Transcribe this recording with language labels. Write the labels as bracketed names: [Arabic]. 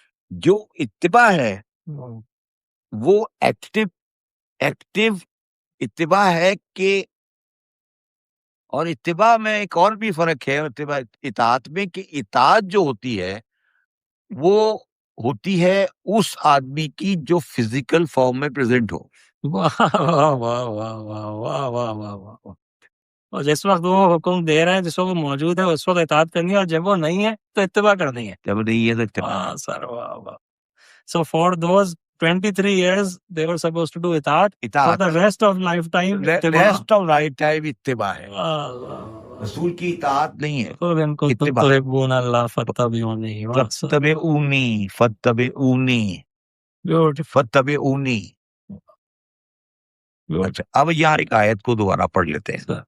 [Urdu] جو اتباع ہے وہ ایکٹیو اتباع ہے، کہ اور اتباع میں ایک اور بھی فرق ہے اتباع اطاعت میں، کہ اطاعت جو ہوتی ہے وہ ہوتی ہے اس آدمی کی جو فزیکل فارم میں پریزنٹ ہو۔ واہ واہ واہ واہ واہ واہ واہ واہ واہ. اور جس وقت وہ حکم دے رہے ہیں، جس وقت وہ موجود ہے، اس وقت اطاعت کرنی ہے، اور جب وہ نہیں ہے تو اتباع کرنی ہے. جب نہیں ہے تو اتباع۔ واہ سر، واہ واہ. [English] So for those 23 years they were supposed to do اطاعت. For the rest of lifetime rest of lifetime اتباع ہے۔ واہ واہ. [Urdu] رسول کی اطاعت نہیں ہے، [Arabic] قل إن كنتم [Urdu] اتباع. [Arabic] تحبون الله فاتبعوني. فاتبعونی فاتبعونی [English] Beautiful. [Arabic] فاتبعونی. [English] Beautiful. [Urdu] اچھا اب یہاں ایک آیت کو دوبارہ پڑھ لیتے ہیں.